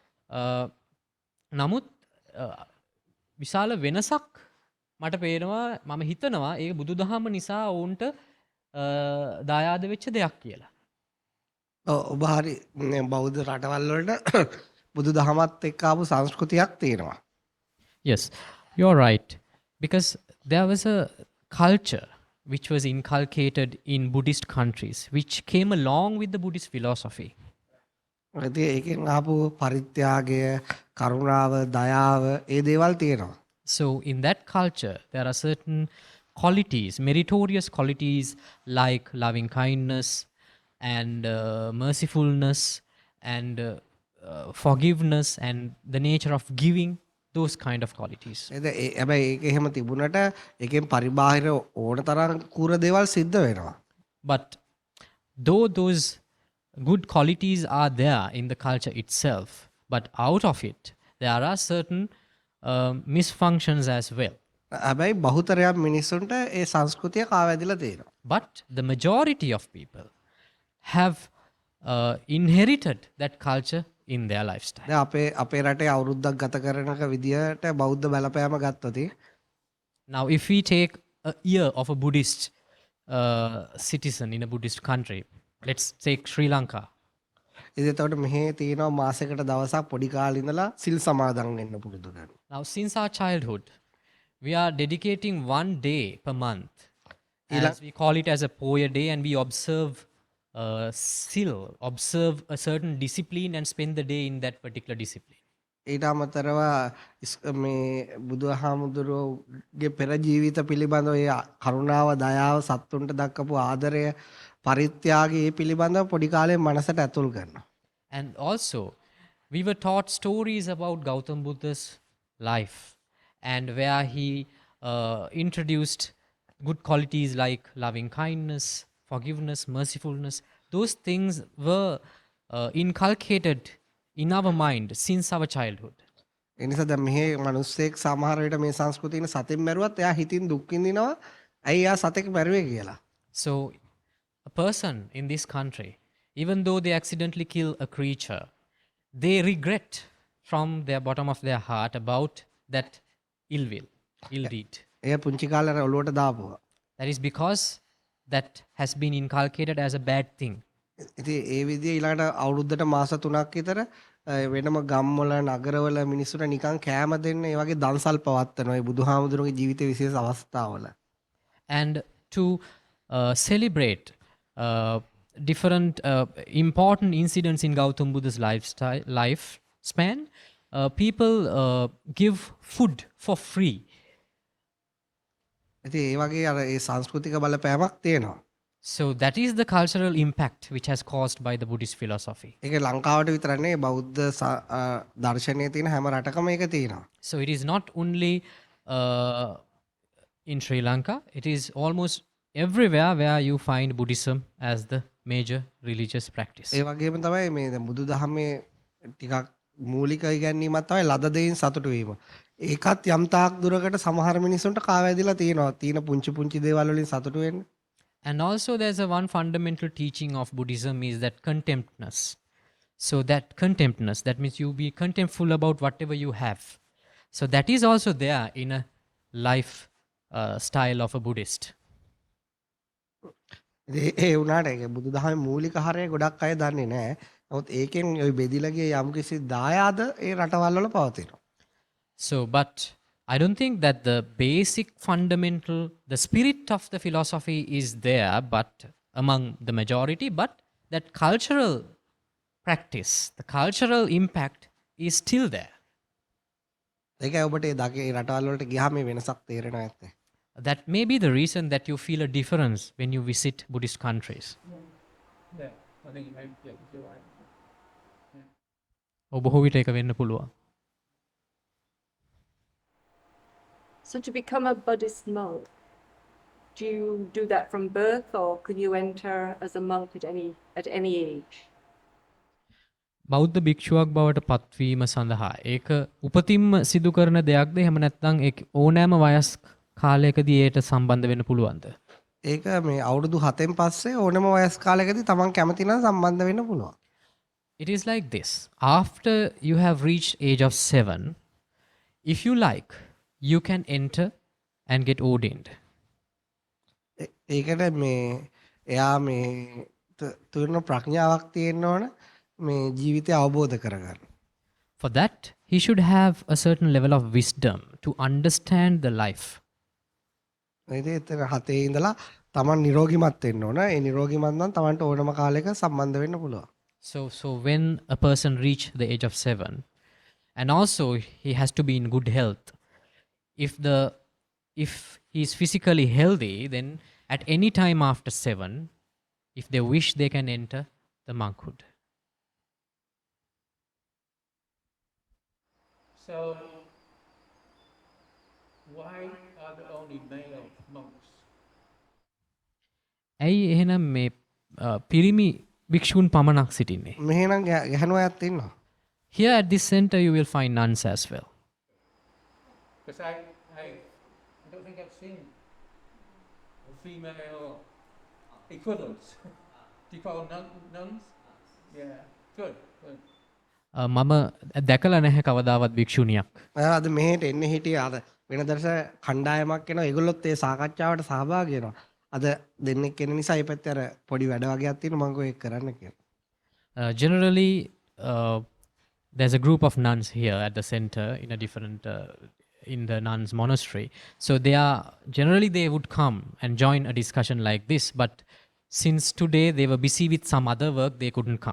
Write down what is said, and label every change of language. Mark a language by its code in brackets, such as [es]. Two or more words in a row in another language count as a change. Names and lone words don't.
[si] නමුත් විශාල වෙනසක් මට පේනවා මම හිතනවා ඒ බුදුදහම නිසා ඔවුන්ට දායාද වෙච්ච දෙයක් කියලා. ඔබ හරි බෞද්ධ රටවල් වලට බුදුදහමත් එක්ක ආපු සංස්කෘතියක් තියෙනවා. [en] Yes, you're right. Because there was a culture which was inculcated in Buddhist countries, which came along with the Buddhist philosophy. [si] ඉතින් ඒකෙන් ආපු පරිත්‍යාගය, කරුණාව, දයාව ඒ දේවල් තියෙනවා. [en] So in that culture, there are certain qualities, meritorious qualities like loving kindness and mercifulness and forgiveness and the nature of giving, those kind of qualities. [si] හැබැයි ඒක එහෙම තිබුණට ඒකෙන් පරිබාහිර ඕන තරම් කුර දේවල් සිද්ධ වෙනවා. [en] But though those good qualities are there in the culture itself, but out of it, there are certain misfunctions as well. [si] හැබැයි බහුතරයක් මිනිස්සුන්ට ඒ සංස්කෘතිය කාවැදිලා තියෙනවා. [en] But the majority of people have inherited that culture in their lifestyle. [si] දැන් අපේ රටේ අවුරුද්දක් ගත කරනක විදියට බෞද්ධ බලපෑම ගත්තොත් [en] Now, if we take a year of a Buddhist citizen in a Buddhist country, let's take Sri Lanka. [si] ඉතින් එතකොට මෙහි තියෙනවා මාසයකට දවසක් පොඩි කාලේ ඉඳලා සිල් සමාදන් වෙන්න පුරුදු කරනවා. [en] Now, since our childhood, we are dedicating one day per month. As we call it as a Poya day, and we observe observe a certain discipline and spend the day in that particular discipline. [si] ඊට අමතරව මේ බුදුහාමුදුරුවෝගේ පෙර ජීවිත පිළිබඳව ඒ කරුණාව, දයාව, සත්තුන්ට දක්වපු ආදරය, පරිත්‍යාගය ඒ පිළිබඳව පොඩි කාලේ මනසට ඇතුල් කරනවා. [en] And also, we were taught stories about Gautam Buddha's life and where he introduced good qualities like loving kindness, forgiveness, mercifulness. Those things were inculcated in our mind since our childhood. [si] ඒ නිසා දැන් මෙහි මිනිස්සෙක් සමහර විට මේ සංස්කෘතියන සතෙන් මැරුවත් එයා හිතින් දුක් විඳිනවා. ඇයි එයා සතෙක් මැරුවේ කියලා. [en] So, a person in this country, even though they accidentally kill a creature, they regret from their bottom of their heart about that ill deed. [si] එයා පුංචි කාලේ ඔලුවට දාපුවා. [en] That is because that has been inculcated as a bad thing. [si] ඉතින් ඒ විදිහේ ඊළඟට අවුරුද්දට මාස 3ක් විතර වෙනම ගම්වල නගරවල මිනිස්සුන්ට නිකන් කෑම දෙන්න ඒ වගේ දන්සල් පවත්වනවා ඒ බුදුහාමුදුරුවෝගේ ජීවිත විශේෂ අවස්ථාවල. [en] And to celebrate different important incidents in Gautam Buddha's lifespan, people give food for free. [si] ඉතින් ඒ වගේ අර ඒ සංස්කෘතික බලපෑමක් තියෙනවා. [en] So that is the cultural impact which has caused by the Buddhist philosophy. [si] ඒක ලංකාවට විතරක් නෙවෙයි බෞද්ධ දර්ශනයේ තියෙන හැම රටකම ඒක තියෙනවා. [en] So it is not only in Sri Lanka, it is almost everywhere where you find Buddhism as the major religious practice. [si] ඒ වගේම තමයි මේ දැන් බුදුදහමේ ටිකක් මූලික ඉගැන්වීමක් තමයි ලද දෙයින් සතුටු වීම. ඒකත් යම් තාක් දුරකට සමහර මිනිස්සුන්ට කාවැදිලා තියෙනවා. තියෙන පුංචි පුංචි දේවල් වලින් සතුටු වෙන්න. [en] And also, there's a one fundamental teaching of Buddhism is that contemptness. So that contemptness, that means you be contemptful about whatever you have. So that is also there in a life style of a Buddhist. [si] ඒ වුණාට ඒක බුදුදහමේ මූලික හරය ගොඩක් අය දන්නේ නැහැ. නමුත් ඒකෙන් ওই බෙදිලා ගිය යම්කිසි දායාද ඒ රටවල් වල පවතිනවා. [en] So, but I don't think that the basic fundamental, the spirit of the philosophy is there, but among the majority, but that cultural practice, the cultural impact is still there. [si] ඒකයි ඔබට ඒ දගේ රටවල් වලට ගියාම මේ වෙනසක් තේරෙනවා ඇත්තේ. [en] That may be the reason that you feel a difference when you visit Buddhist countries. Yeah, I think you're right. [si] බොහෝ විට ඒක වෙන්න පුළුවන්. [en] So to become a Buddhist monk, do you do that from birth, or can you enter as a monk at any age? [si] බෞද්ධ භික්ෂුවක් බවට පත්වීම සඳහා ඒක උපතින්ම සිදු කරන දෙයක්ද එහෙම නැත්නම් ඒක ඕනෑම වයස් කාලයකදී ඒට සම්බන්ධ වෙන්න පුළුවන්ද? ඒක මේ අවුරුදු 7න් පස්සේ ඕනම වයස් කාලයකදී තමන් කැමති නම් සම්බන්ධ වෙන්න පුළුවන්. [en] It is like this. After you have reached age of 7, if you like, you can enter and get ordained. [si] ඒකට මේ එයා මේ තුරන ප්‍රඥාවක් තියෙන්න ඕන මේ ජීවිතය අවබෝධ කරගන්න. [en] For that, he should have a certain level of wisdom to understand the life. [si] ඉතින් එතන 7 ඉඳලා තමන් නිරෝගිමත් වෙන්න ඕන. ඒ නිරෝගිමත් නම් තමන්ට ඕනම කාලයක සම්බන්ධ වෙන්න පුළුවන්. [en] So when a person reach the age of 7, and also he has to be in good health. If he is physically healthy, then at any time after 7, if they wish, they can enter the monkhood. So, why are there only male monks? [si] ඇයි එහෙනම් මේ පිරිමි භික්ෂූන් පමණක් සිටින්නේ? මෙහෙනම් ගැහණු අයත් ඉන්නවා. [en] Here at this center you will find nuns as well. Because I don't think I've seen a female equivalents. Do you call them nuns? Yeah, good. [si] මම දැකලා නැහැ කවදාවත් භික්ෂුණියක්. අද මෙහෙට එන්න හිටියේ අර වෙනදට කණ්ඩායමක් එනවා. ඒගොල්ලොත් ඒ සාකච්ඡාවට සහභාගී වෙනවා. අද දෙන්නෙක් එන නිසා ඒ පැත්තේ අර පොඩි වැඩ වගේක් තියෙනවා මම ඒක කරන්න කියලා. [en] Generally, there's a group of nuns here at the center in a different in the nuns monastery. So they would come and join a discussion like this, but since today they were busy with some other work, they couldn't come.